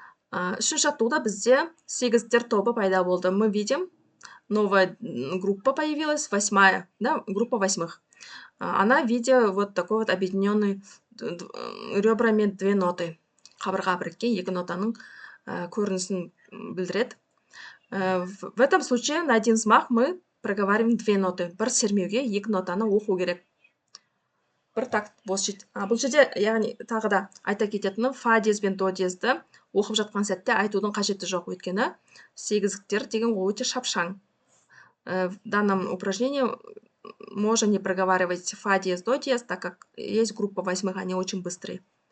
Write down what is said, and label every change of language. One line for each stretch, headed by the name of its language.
Kazakh: Үшінші жаттығуда бізде 8-тер тобы пайда болды.
Russian: Мы видим, новая группа появилась, 8-я, да, группа 8-х. Она в виде вот такой вот объединенной ребрами 2 ноты.
Kazakh: Қабырға біріккен 2 нотаның көрінісін білдіреді.
Russian: В этом случае на один взмах мы проговариваем 2 ноты.
Kazakh: Бір сермеуге 2 нотаны оқу керек. Бір такт бос жет. Бұл жерде, яғни тағы да айта кететінім, фа диез бен до диезді оқып жатқан сәтте айтудың қажеті жоқ, өйткені 8-тер деген ол өте шапшаң.
Russian: В данном упражнении можно не проговаривать фа диез, до диез, так как есть группа 8-х, они очень быстрые.